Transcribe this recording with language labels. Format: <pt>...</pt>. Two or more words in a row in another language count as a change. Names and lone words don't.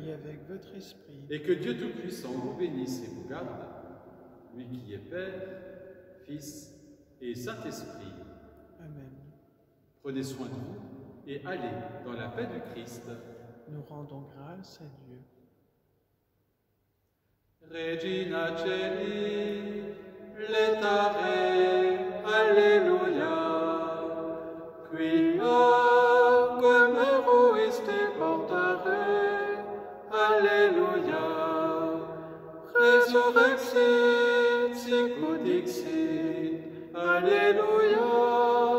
<fr>Et avec votre esprit. Et que Dieu Tout-Puissant vous bénisse et vous garde, lui qui est Père, Fils et Saint-Esprit. Amen. Prenez soin de vous et allez dans la paix du Christ. Nous rendons grâce à Dieu.</fr> <la>Regina Celi, letare, Alleluia, quia come ruiste portare, Alleluia, resurrexit, sic ut dixit, Alleluia.</la>